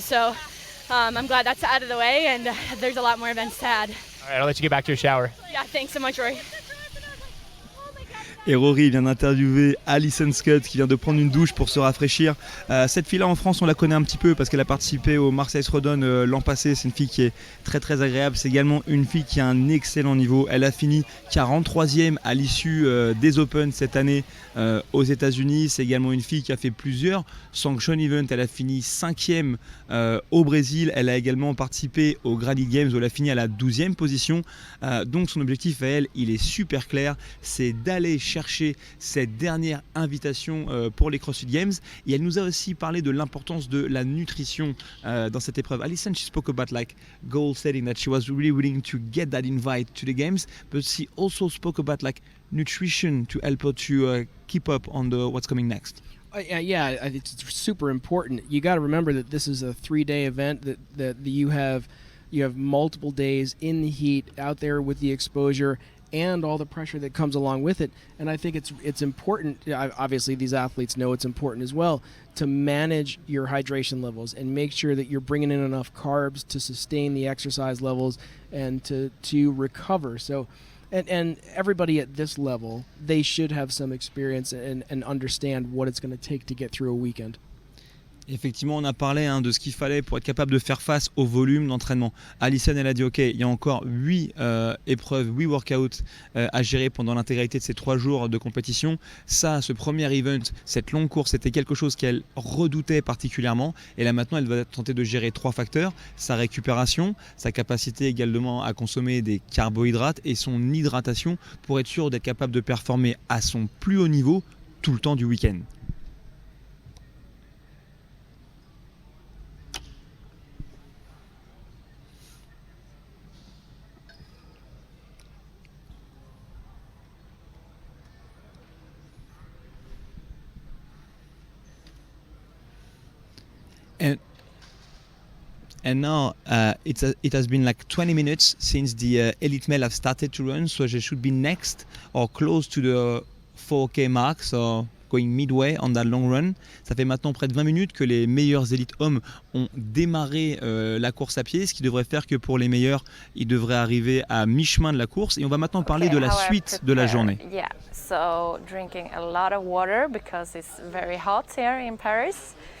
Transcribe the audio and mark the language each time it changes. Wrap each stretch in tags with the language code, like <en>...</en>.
<en>So I'm glad that's out of the way, and there's a lot more events to add. All right, I'll let you get back to your shower. Yeah, thanks so much, Rory.</en> <fr>Et Rory vient d'interviewer Alison Scott qui vient de prendre une douche pour se rafraîchir. Cette fille-là en France, on la connaît un petit peu parce qu'elle a participé au Marseille Throwdown l'an passé. C'est une fille qui est très très agréable. C'est également une fille qui a un excellent niveau. Elle a fini 43e à l'issue des Open cette année aux États-Unis. C'est également une fille qui a fait plusieurs sanction events. Elle a fini 5e au Brésil. Elle a également participé au Graded Games où elle a fini à la 12e position. Donc son objectif à elle, il est super clair. C'est d'aller chercher cette dernière invitation pour les CrossFit Games. Et elle nous a aussi parlé de l'importance de la nutrition dans cette épreuve.</fr> <en>Alison, she spoke about like goal setting, that she was really willing to get that invite to the games, but she also spoke about like nutrition to help her to keep up on what's coming next. Yeah, it's super important. You got to remember that this is a 3-day event that you have multiple days in the heat out there with the exposure and all the pressure that comes along with it. And I think it's important, obviously these athletes know it's important as well, to manage your hydration levels and make sure that you're bringing in enough carbs to sustain the exercise levels and to recover. So, and everybody at this level, they should have some experience and understand what it's going to take to get through a weekend.</en> <fr>Effectivement, on a parlé de ce qu'il fallait pour être capable de faire face au volume d'entraînement. Alison, elle a dit ok, il y a encore 8 épreuves, 8 workouts à gérer pendant l'intégralité de ces 3 jours de compétition. Ça, ce premier event, cette longue course, c'était quelque chose qu'elle redoutait particulièrement. Et là maintenant, elle va tenter de gérer 3 facteurs: sa récupération, sa capacité également à consommer des carbohydrates et son hydratation pour être sûr d'être capable de performer à son plus haut niveau tout le temps du week-end.</fr> <en>And now it has been like 20 minutes since the elite male have started to run, so they should be next or close to the 4K mark, so going midway on that long run.</en> <fr>Ça fait maintenant près de 20 minutes que les meilleurs élites hommes ont démarré la course à pied, ce qui devrait faire que pour les meilleurs, ils devraient arriver à mi-chemin de la course. Et on va maintenant parler de la suite de la journée.</fr> <en>Yeah, so drinking a lot of water because it's very hot here in Paris.</en>